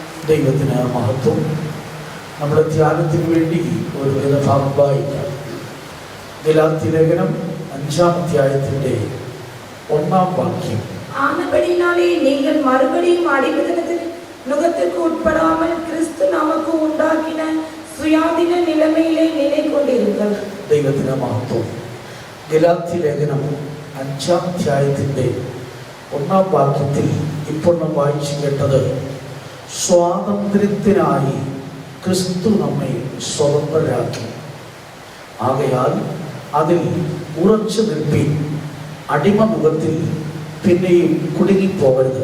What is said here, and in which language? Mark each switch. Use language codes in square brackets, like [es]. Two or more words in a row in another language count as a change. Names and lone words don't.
[ml] ദൈവത്തിന് മഹത്വം. നമ്മുടെ ധ്യാനത്തിന് വേണ്ടി ഒരു വേദഭാഗം വായിക്കാം. ഗലാത്യലേഖനം 5-ാം അധ്യായത്തിന്റെ 1-ാം വാക്യം. [ta] ஆனபடினாலே நீங்கள் மறுபடியும் அடிமைத்தனத்தின் நுகத்திற்கு உட்படாமல் கிறிஸ்து நமக்கு உண்டாக்கின சுயாதீன நிலைமையிலே நிலை கொண்டிருங்கள். [ml] ദൈവത്തിന് മഹത്വം. ഗലാത്യലേഖനം 5-ാം അധ്യായത്തിന്റെ 1-ാം വാക്യത്തിൽ ഇപ്പോൾ നാം വായിച്ചു കേട്ടത്, സ്വാതന്ത്ര്യത്തിനായി ക്രിസ്തു നമ്മെ സ്വതന്ത്രരാക്കി, ആകയാൽ അതിൽ ഉറച്ചു നിൽപ്പീൻ, അടിമമുഖത്തിൽ പിന്നെയും കുടുങ്ങിപ്പോകരുത്.